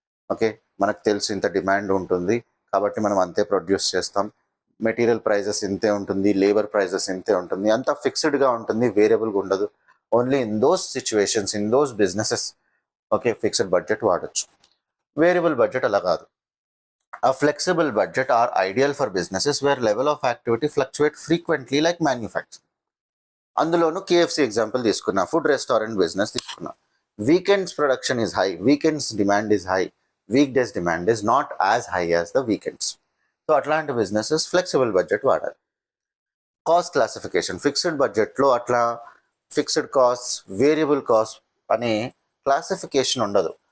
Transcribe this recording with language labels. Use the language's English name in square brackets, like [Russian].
[Telugu] Okay, మనకు తెలుసు ఇంత డిమాండ్ ఉంటుంది కాబట్టి మనం అంతే ప్రొడ్యూస్ చేస్తాం, మెటీరియల్ ప్రైజెస్ ఇంతే ఉంటుంది, లేబర్ ప్రైజెస్ ఇంతే ఉంటుంది, అంతా ఫిక్స్డ్గా ఉంటుంది, వేరియబుల్గా ఉండదు. [English] only in those situations, in those businesses, okay, fixed budget [Telugu] వాడచ్చు. వేరియబుల్ బడ్జెట్ అలా కాదు. [English] A flexible budget are ideal for businesses where level of activity fluctuate frequently like manufacturing. [Telugu] అందులోనూ కేఎఫ్సి ఎగ్జాంపుల్ తీసుకున్నా, ఫుడ్ రెస్టారెంట్ బిజినెస్ తీసుకున్నా. [English] Weekends production is high, weekends demand is high, week days demand is not as high as the weekends. [Telugu] So అట్లాంటి businesses flexible budget వాడాలి. Cost classification, fixed బడ్జెట్లో అట్లా fixed cost, variable cost అనే classification ఉండదు.